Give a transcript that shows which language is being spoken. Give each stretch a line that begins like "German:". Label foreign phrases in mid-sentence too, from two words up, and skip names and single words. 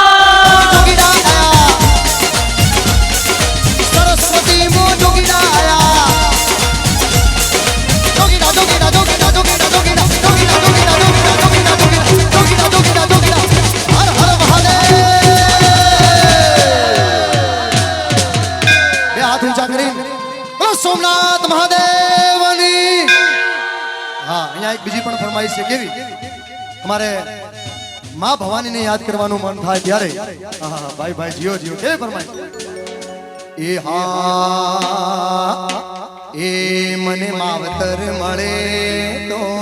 Hindi: जोगीरा आया सरस्वती को जोगीरा आया जोगीरा जोगीरा जोगीरा जोगीरा जोगीरा जोगीरा जोगीरा जोगीरा जोगीरा जोगीरा जोगीरा जोगीरा हर हर महादेव
Gujarati: બે હાથ ઊંચા કરી બોલો સોમનાથ મહાદેવની હા અહીંયા એક બીજી પણ ફરમાઈશ છે કેવી તમારે માં ભવાનીને યાદ કરવાનું મન થાય ત્યારે હા ભાઈ ભાઈ જીઓ જીઓ કેવી ફરમાઈશ એ હા એ મને માવતર મળે તો